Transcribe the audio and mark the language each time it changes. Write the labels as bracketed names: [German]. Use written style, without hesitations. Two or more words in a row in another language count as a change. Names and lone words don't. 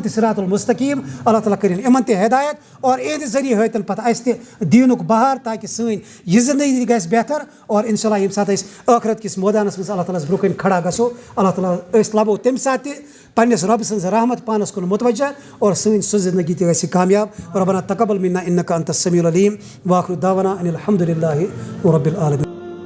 [Kashmiri] تہِ [Arabic] صراط المستقیٖم [Kashmiri] اللہ تعالیٰ کٔرِنۍ یِمن تہِ ہدایت اور اِہنٛدِ ذٔریعہٕ ہٲیتن پتہٕ اَسہِ تہِ دیٖنُک بہار تاکہِ سٲنۍ یہِ زندگی گژھِ بہتر اور [Arabic] انشاء اللہ [Kashmiri] ییٚمہِ ساتہٕ أسۍ ٲخرت کِس مٲدانس منٛز اللہ تعالیٰ ہس برونٛہہ کَنۍ کھڑا گژھو اللہ تعالیٰ أسۍ لبو تَمہِ ساتہٕ تہِ پننِس رۄبہٕ سٕنٛز رحمت پانس کُن متوجہ اور سٲنۍ سۄ زندگی تہِ گژھِ کامیاب [Arabic] ربنا تقبل منا انك انت السميع العليم واخر دعوانا ان الحمد لله رب العالمين.